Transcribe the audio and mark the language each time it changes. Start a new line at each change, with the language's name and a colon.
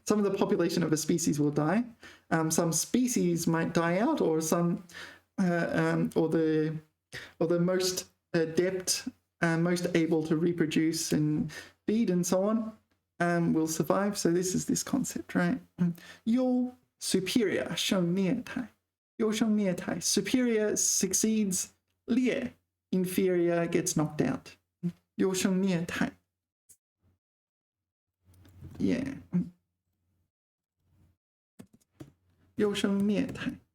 English: Some of the population of a species will die. Some species might die out, or some or the most adept, most able to reproduce and feed and so on will survive. So this is this concept, right?
Chinese: 优 superior 胜劣汰.
English: 优胜劣汰, superior succeeds, 劣 inferior gets knocked out.
Chinese: 优胜劣汰.
English: Yeah.
Chinese: 优胜劣汰.